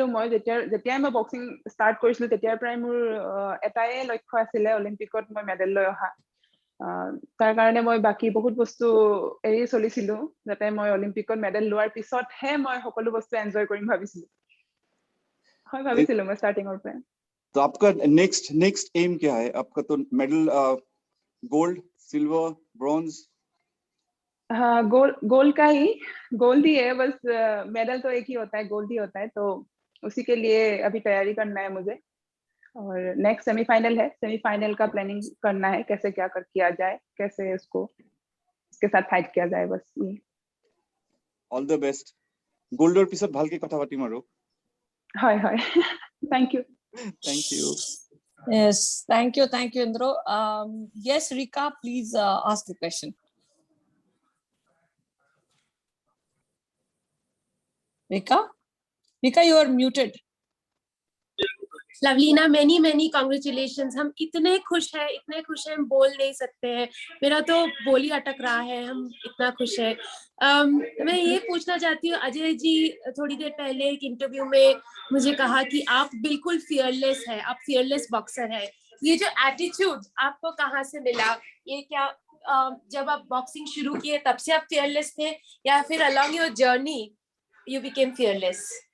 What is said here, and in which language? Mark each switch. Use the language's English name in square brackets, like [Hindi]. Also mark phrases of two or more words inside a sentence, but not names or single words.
[Assamese] মই যেতিয়াই মই বক্সিং ষ্টাৰ্ট কৰিছিলো তেতিয়াৰ পৰাই মোৰ এটাই লক্ষ্য আছিলে, অলিম্পিকত মই মেডেল লৈ অহা. তাৰ কাৰণে মই বাকী বহুত বস্তু এৰি চলিছিলো, যাতে মই অলিম্পিকত মেডেল লোৱাৰ পিছতহে মই সকলো বস্তু এনজয় কৰিম ভাবিছিলো. হয়, ভাবিছিলো মই ষ্টাৰ্টিঙৰ পৰা. [Hindi] तो आपका [English] next aim [Hindi] क्या है? आपका तो मेडल गोल्ड, सिल्वर, ब्रॉन्ज? हाँ, गोल्ड ही है. बस मेडल तो एक ही होता है, गोल्ड ही होता है, तो उसी के लिए अभी तैयारी करना है मुझे. और [English] next semifinal [Hindi] है, सेमीफाइनल का प्लानिंग करना है, कैसे क्या किया जाए, कैसे उसके साथ फाइट किया जाए, बस ये. [English] all the best. [Assamese] गोल्डर पिছত ভালকে কথা পাতিম আৰু. হয়. [English] thank you. Thank you. Yes, thank you, Indro. Yes, Rika, please ask the question. Rika, you are muted. लवलीना, many congratulations. [Hindi] हम इतने खुश हैं, हम बोल नहीं सकते हैं. मेरा तो बोल ही अटक रहा है, हम इतना खुश हैं. मैं ये पूछना चाहती हूँ, अजय जी थोड़ी देर पहले एक इंटरव्यू में मुझे कहा कि आप बिल्कुल फियरलेस है, आप [English] fearless boxer [Hindi] है. ये जो एटीट्यूड आपको कहाँ से मिला? ये क्या जब आप बॉक्सिंग शुरू किए तब से आप फियरलेस थे, या फिर [English] along your journey you became fearless?